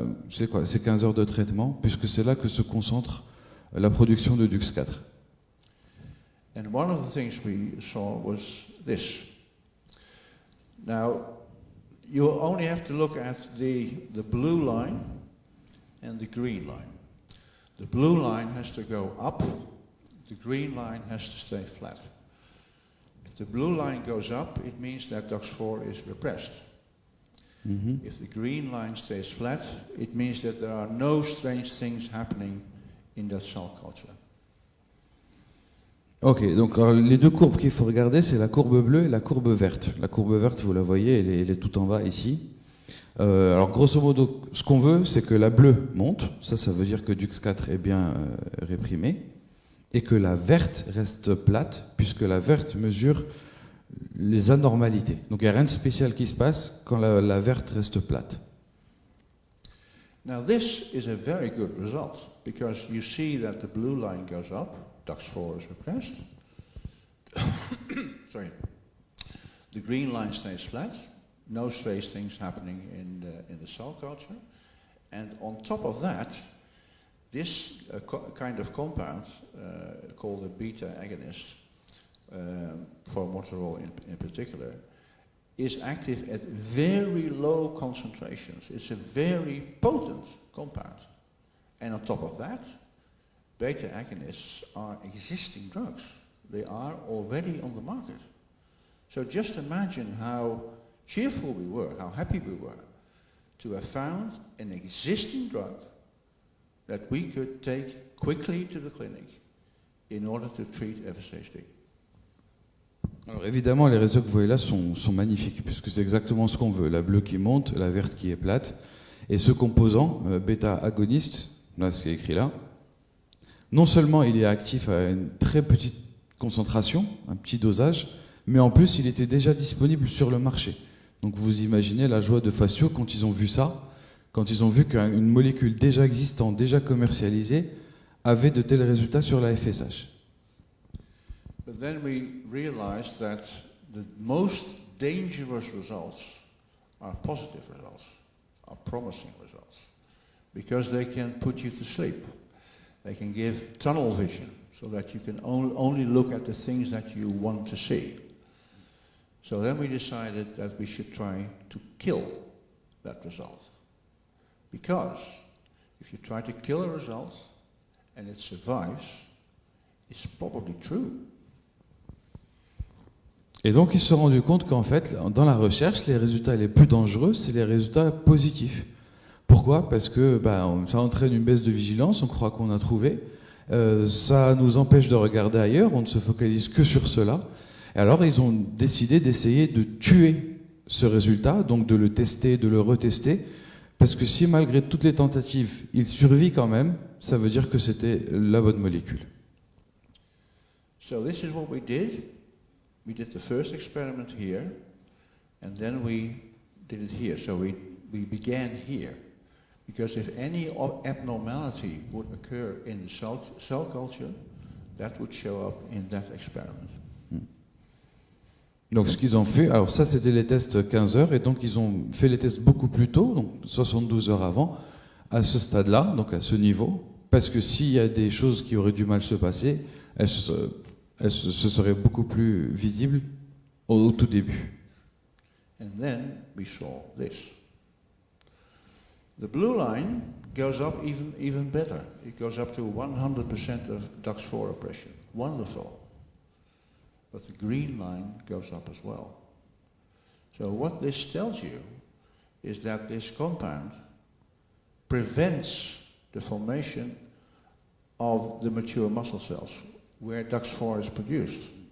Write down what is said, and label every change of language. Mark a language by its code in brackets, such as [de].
[fr] C'est quoi? C'est 15 heures de traitement, puisque c'est là que se concentre la production de DUX4. [en] And one of the things we saw was this. Now, you only have to look at the blue line and the green line. The blue line has to go up, the green line has to stay flat. If the blue line goes up, it means that DUX4 is repressed. Mm-hmm. If the green line stays flat, it means that there are no strange things happening in that cell culture. [fr] Ok, donc alors, les deux courbes qu'il faut regarder, c'est la courbe bleue et la courbe verte. La courbe verte, vous la voyez, elle est tout en bas ici. Alors grosso modo, ce qu'on veut, c'est que la bleue monte. Ça veut dire que Dux4 est bien réprimé. Et que la verte reste plate, puisque la verte mesure les anormalités. Donc il n'y a rien de spécial qui se passe quand la verte reste plate. [en] Now this is a very good result, because you see that the blue line goes up, DUX4 is repressed. Sorry. The green line stays flat, no strange things happening in the cell culture. And on top of that, this kind of compound, called a beta agonist, formoterol in particular, is active at very low concentrations. It's a very potent compound. And on top of that, beta agonists are existing drugs. They are already on the market. So just imagine how cheerful we were, how happy we were to have found an existing drug that we could take quickly to the clinic in order to treat FSHD. [fr] Alors évidemment, les réseaux que vous voyez là sont magnifiques, puisque c'est exactement ce qu'on veut. La bleue qui monte, la verte qui est plate. Et ce composant, bêta-agoniste, là c'est écrit là, non seulement il est actif à une très petite concentration, un petit dosage, mais en plus il était déjà disponible sur le marché. Donc vous imaginez la joie de Facio quand ils ont vu ça, quand ils ont vu qu'une molécule déjà existante, déjà commercialisée, avait de tels résultats sur la FSH. [en] But then we realized that the most dangerous results are positive results, are promising results, because they can put you to sleep. They can give tunnel vision, so that you can only look at the things that you want to see. So then we decided that we should try to kill that result. Because if you try to kill a result and it survives, it's probably true. [fr] Et donc ils se sont rendus compte qu'en fait, dans la recherche, les résultats les plus dangereux, c'est les résultats positifs. Pourquoi ? Parce que ça entraîne une baisse de vigilance, on croit qu'on a trouvé, ça nous empêche de regarder ailleurs, on ne se focalise que sur cela. Et alors ils ont décidé d'essayer de tuer ce résultat, donc de le tester, de le retester, parce que si malgré toutes les tentatives, il survit quand même, ça veut dire que c'était la bonne molécule. [en] So this is what we did. We did the first experiment here, and then we did it here. So we began here. Because if any abnormality would occur in the cell culture, that would show up in that experiment. [fr] Donc ce qu'ils ont fait, alors ça c'était les tests 15 heures, et donc ils ont fait les tests beaucoup plus tôt, donc 72 heures avant, à ce stade-là, donc à ce niveau, parce que s'il y a des choses qui auraient dû mal se passer, elles se seraient beaucoup plus visibles au tout début. [en] And then we saw this. The blue line goes up even better. It goes up to 100% of DUX4 oppression. Wonderful. But the green line goes up as well. So what this tells you is that this compound prevents the formation of the mature muscle cells where DUX4 is produced.